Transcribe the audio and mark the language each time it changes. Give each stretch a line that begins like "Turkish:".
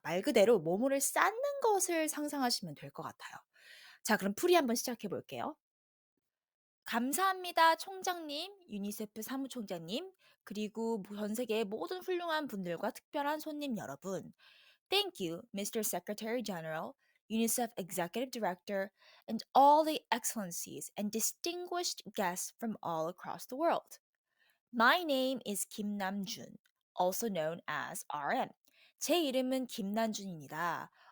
Korean: 말 그대로 뭐뭐를 쌓는 것을 상상하시면 될 것 같아요. 자, 그럼 풀이 한번 시작해 볼게요. 감사합니다, 총장님, 유니세프 사무총장님, 그리고 전 세계의 모든 훌륭한 분들과 특별한 손님 여러분.
English: Thank you, Mr. Secretary General, UNICEF Executive Director, and all the excellencies and distinguished guests from all across the world. My name is Kim Namjoon, also known as RM.
Korean: 제 이름은 김남준입니다.